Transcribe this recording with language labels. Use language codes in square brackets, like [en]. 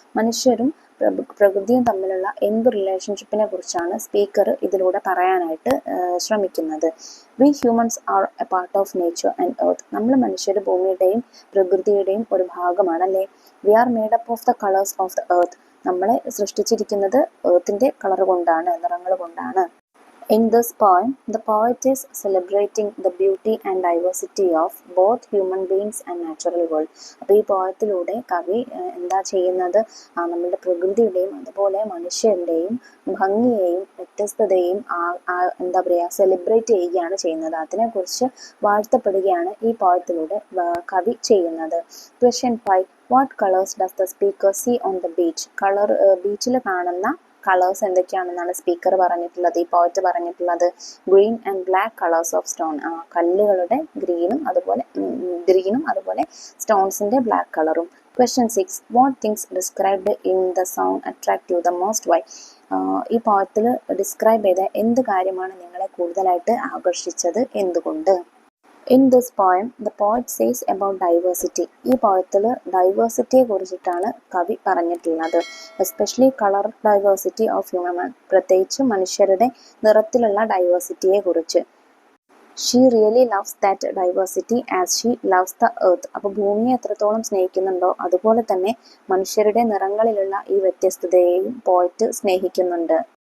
[ml] മനുഷ്യരും പ്രകൃതിയും തമ്മിലുള്ള എന്ത് റിലേഷൻഷിപ്പിനെ കുറിച്ചാണ് സ്പീക്കർ ഇതിലൂടെ പറയാനായിട്ട് ശ്രമിക്കുന്നത്? [en] We humans are a part of nature and earth. [ml] നമ്മൾ മനുഷ്യർ ഭൂമിയുടെയും പ്രകൃതിയുടെയും ഒരു ഭാഗമാണ് അല്ലേ? [en] We are made up of the colours of the earth. [ml] നമ്മളെ സൃഷ്ടിച്ചിരിക്കുന്നത് എർത്തിന്റെ കളർ കൊണ്ടാണ്, നിറങ്ങൾ കൊണ്ടാണ്. [en] In this poem, the poet is celebrating the beauty and diversity of both human beings and natural world. [ml] അപ്പോൾ ഈ പോയത്തിലൂടെ കവി എന്താ ചെയ്യുന്നത്? നമ്മുടെ പ്രകൃതിയുടെയും അതുപോലെ മനുഷ്യരുടെയും ഭംഗിയെയും വ്യത്യസ്തതയും എന്താ പറയുക, സെലിബ്രേറ്റ് ചെയ്യുകയാണ് ചെയ്യുന്നത്. അതിനെക്കുറിച്ച് വാഴ്ത്തപ്പെടുകയാണ് ഈ പോയത്തിലൂടെ കവി ചെയ്യുന്നത്. Question 5, [en] What colours does the speaker see on the beach? [ml] ബീച്ചിൽ കാണുന്ന കളേഴ്സ് എന്തൊക്കെയാണെന്നാണ് സ്പീക്കർ പറഞ്ഞിട്ടുള്ളത്, ഈ പോയറ്റ് പറഞ്ഞിട്ടുള്ളത്? [en] Green and black colours of stone. [ml] കല്ലുകളുടെ ഗ്രീനും അതുപോലെ സ്റ്റോൺസിന്റെ ബ്ലാക്ക് കളറും. [en] Question 6. What things described in the song attract you the most? Why? [ml] ഈ പോയത്തിൽ describe ചെയ്ത എന്ത് കാര്യമാണ് നിങ്ങളെ കൂടുതലായിട്ട് ആകർഷിച്ചത്, എന്തുകൊണ്ട്? [en] In this poem, the poet says about diversity. [ml] ഈ പോയത്തിൽ ഡൈവേഴ്സിറ്റിയെ കുറിച്ചിട്ടാണ് കവി പറഞ്ഞിട്ടുള്ളത്. [en] especially colour diversity of human, [ml] പ്രത്യേകിച്ച് മനുഷ്യരുടെ നിറത്തിലുള്ള ഡൈവേഴ്സിറ്റിയെ കുറിച്ച്. [en] She really loves that diversity as she loves the earth. [ml] അപ്പോൾ ഭൂമിയെ എത്രത്തോളം സ്നേഹിക്കുന്നുണ്ടോ അതുപോലെ തന്നെ മനുഷ്യരുടെ നിറങ്ങളിലുള്ള ഈ വ്യത്യസ്തതയെയും പോയറ്റ് സ്നേഹിക്കുന്നുണ്ട്.